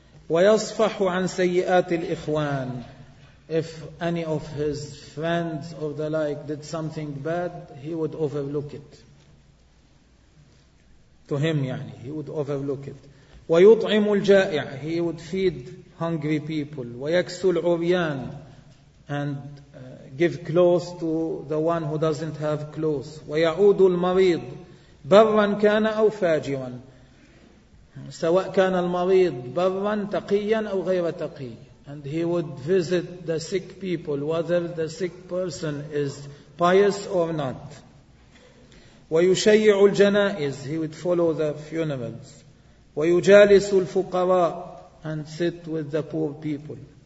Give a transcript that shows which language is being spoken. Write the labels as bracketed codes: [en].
[ar] ويصفح عن سيئات الإخوان, [en] if any of his friends or the like did something bad, he would overlook it. To him, يعني, he would overlook it. [ar] ويطعم الجائع, [en] he would feed hungry people. [ar] ويكسو العريان, [en] and give clothes to the one who doesn't have clothes. [ar] ويعود المريض, برا كان أو فاجرا, سواء كان المريض برا تقيا أو غير تقي. [en] And he would visit the sick people, whether the sick person is pious or not. [ar] ويشيع الجنائز, [en] he would follow the funerals. [ar] ويجالس الفقراء, [en] and sit with the poor people.